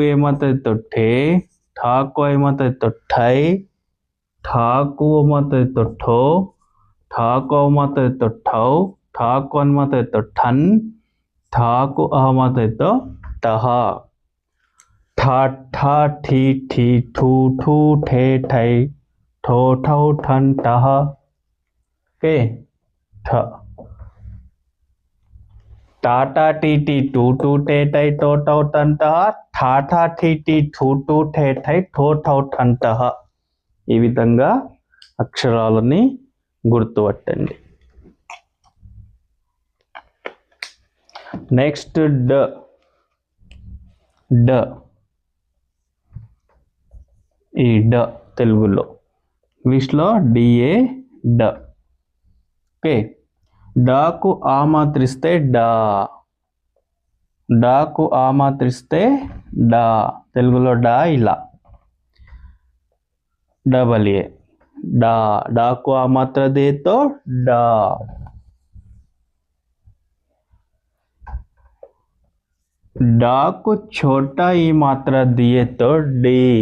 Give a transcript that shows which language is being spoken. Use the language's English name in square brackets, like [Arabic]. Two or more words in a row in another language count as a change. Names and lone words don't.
[Hindi] ए मात्रा तो ठे ठाकु ए मात्रा तो ठै ठाकु मात्रा तो ठो ठाकु मात्रा तो ठौ ठाकु मात्रा तो ठन ठाकु मात्रा तो टहा ठा ठा ठी ठी ठू ठू ठे ठै ठो ठौ ठन टहा ओके ठ टाटा टी टी टू टू टे टै टो टौ टन टहा ठाठा [Telugu] టీ టీ టూ టూ టే టై టో టౌ టన్ టహ ఈ విధంగా అక్షరాలని గుర్తుపట్టండి. నెక్స్ట్ డ డ ఈ డ తెలుగులో ఇంగ్లీష్లో డిఏ డ ఓకే డాకు ఆ మాత్రిస్తే డా డాకు ఆ మాత్రిస్తే డా తెలుగులో డా ఇలా [English] double A [Hindi] डा डा को आ मात्रा दे तो डा डा को छोटा ई मात्रा दिए तो डी